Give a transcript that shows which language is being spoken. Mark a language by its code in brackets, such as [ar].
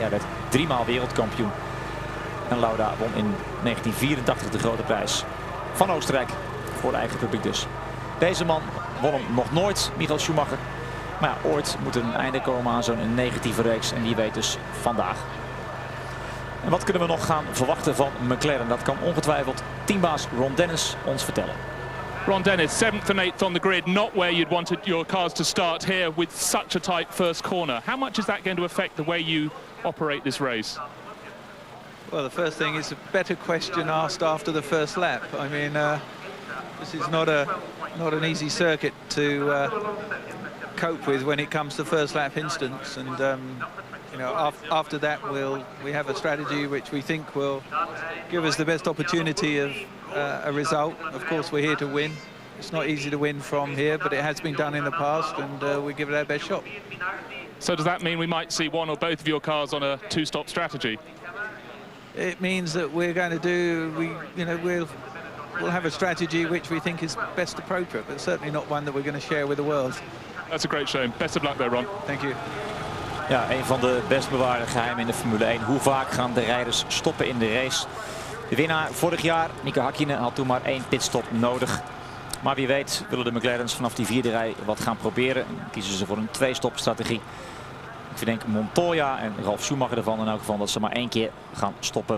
[nl] Hij werd 3-maal wereldkampioen. En Lauda won in 1984 de grote prijs van Oostenrijk. Voor eigen publiek dus. Deze man won hem nog nooit, Michael Schumacher. Maar ja, ooit moet er een einde komen aan zo'n negatieve reeks. En die weet dus vandaag. En wat kunnen we nog gaan verwachten van McLaren? Dat kan ongetwijfeld teambaas Ron Dennis ons vertellen. [en] Ron Dennis, 7th and 8th on the grid, not where you'd wanted your cars to start here with such a tight first corner. How much is that going to affect the way you operate this race? Well, the first thing is a better question asked after the first lap. I mean, this is not an easy circuit to cope with when it comes to first lap instance, and you know, after that we have a strategy which we think will give us the best opportunity of a result. Of course, we're here to win. It's not easy to win from here, but it has been done in the past, and we give it our best shot. So does that mean we might see one or both of your cars on a two-stop strategy? It means that we're going to do, we'll have a strategy which we think is best appropriate, but certainly not one that we're going to share with the world. That's a great shame. Best of luck there, Ron. Thank you. [nl] Ja, een van de best bewaarde geheimen in de Formule 1. Hoe vaak gaan de rijders stoppen in de race? De winnaar vorig jaar, Mika Häkkinen, had toen maar 1 pitstop nodig. Maar wie weet willen de McLaren's vanaf die 4e rij wat gaan proberen. En kiezen ze voor een 2-stop strategie. Ik verdenk Montoya en Ralf Schumacher ervan in elk geval dat ze maar 1 keer gaan stoppen.